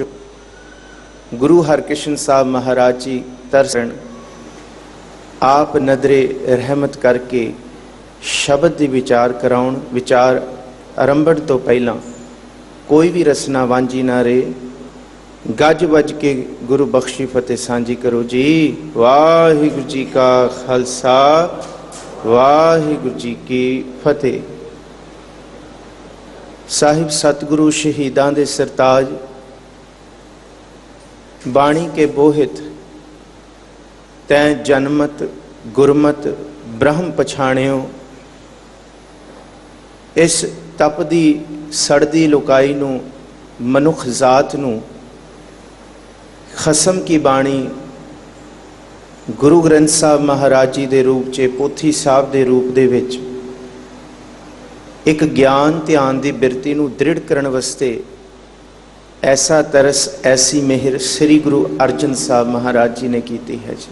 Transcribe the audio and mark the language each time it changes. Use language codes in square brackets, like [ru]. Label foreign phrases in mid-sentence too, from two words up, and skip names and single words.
[pa] ਗੁਰੂ ਹਰਕ੍ਰਿਸ਼ਨ ਸਾਹਬ ਮਹਾਰਾਜ ਜੀ ਤਰਸਨ ਆਪ ਨਦਰੇ ਰਹਿਮਤ ਕਰਕੇ ਸ਼ਬਦ ਕੀ ਵਿਚਾਰ ਕਰਾਉਣ। ਵਿਚਾਰ ਆਰੰਭਣ ਤੋ ਪਹਿਲਾ ਕੋਈ ਭੀ ਰਸਨਾ ਵਾਂਝੀ ਨਾ ਰਹੇ। ਗੱਜ ਵੱਜ ਕੇ ਗੁਰੂ ਬਖ਼ਸ਼ੀ ਫ਼ਤਿਹ ਸਾਂਝੀ ਕਰੋ ਜੀ। ਵਾਹਿਗੁਰੂ ਜੀ ਕਾ ਖ਼ਾਲਸਾ ਵਾਹਿਗੁਰੂ ਜੀ ਕੀ ਫ਼ਤਿਹ। ਸਾਹਿਬ ਸਤਿਗੁਰੂ ਸ਼ਹੀਦਾਂ ਦੇ ਸਰਤਾਜ ਬਾਣੀ ਕੇ ਬੋਹਿਥ ਤੈਂ ਜਨਮਤ ਗੁਰਮਤਿ ਬ੍ਰਹਮ ਪਛਾਣਿਓ। ਇਸ ਤਪਦੀ ਸੜਦੀ ਲੁਕਾਈ ਨੂੰ ਮਨੁੱਖ ਜਾਤ ਨੂੰ ਖਸਮ ਕੀ ਬਾਣੀ ਗੁਰੂ ਗ੍ਰੰਥ ਸਾਹਬ ਮਹਾਰਾਜ ਜੀ ਕੇ ਰੂਪ ਚ ਪੋਥੀ ਸਾਹਬ ਕੇ ਰੂਪ ਦੇ ਵਿਚ ਏਕ ਗਿਆਨ ਧਿਆਨ ਕੀ ਬਿਰਤੀ ਨੂੰ ਦ੍ਰਿੜ੍ਹ ਕਰਨੇ ਵਾਸਤੇ ਐਸਾ ਤਰਸ ਐਸੀ ਮਿਹਰ ਸ੍ਰੀ ਗੁਰੂ ਅਰਜਨ ਸਾਹਬ ਮਹਾਰਾਜ ਜੀ ਨੇ ਕੀ ਹੈ ਜੀ।